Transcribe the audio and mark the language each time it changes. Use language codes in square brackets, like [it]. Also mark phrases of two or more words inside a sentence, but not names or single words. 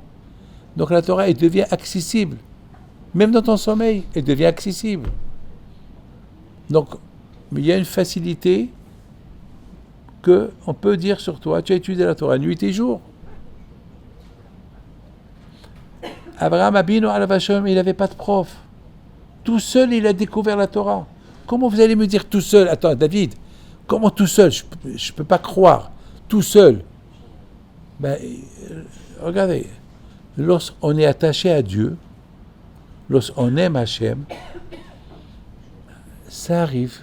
[fr] Donc la Torah, elle devient accessible. Même dans ton sommeil, elle devient accessible. Donc, il y a une facilité qu'on peut dire sur toi, tu as étudié la Torah nuit et jour. [he] אברהם אבינו עליו שלום, [fr] il n'avait pas de prof. Tout seul, il a découvert la Torah. Comment vous allez me dire tout seul? Attends, David, comment tout seul? Je ne peux pas croire. Tout seul. Regardez, lorsqu'on est attaché à Dieu, lorsqu'on aime Hachem, ça arrive.